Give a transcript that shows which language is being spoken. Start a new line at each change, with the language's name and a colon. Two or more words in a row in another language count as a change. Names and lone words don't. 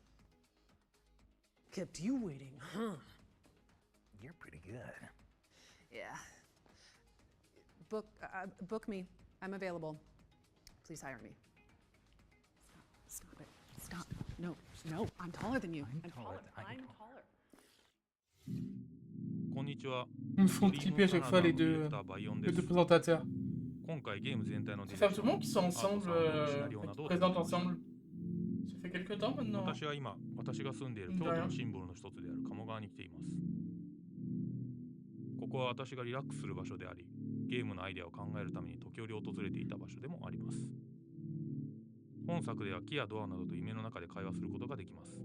English: Kept you waiting, huh? You're pretty good. Yeah. Book me. I'm available. Please hire me. Stop it. Stop. No, I'm taller than you. I'm taller. I'm taller.
Japanese: こんにちは。
French: Ils me font triper à chaque fois les deux présentateurs.
Japanese: 今回ゲーム全体のディ
French: Ça
Japanese: レ
French: fait
Japanese: ク
French: un
Japanese: ショ
French: moment
Japanese: ン
French: qu'ils sont ensemble,
Japanese: シナリオなど
French: qu'ils
Japanese: を手
French: présentent
Japanese: 掛けました
French: ensemble. Ça fait quelques temps maintenant.
Japanese: 私は今、私が住んでいる京都のシンボルの一つである鴨川に来ています。ここは私がリラックスする場所であり、ゲームのアイデアを考えるために時折訪れていた場所でもあります。本作では木やドアなどと夢の中で会話することができます。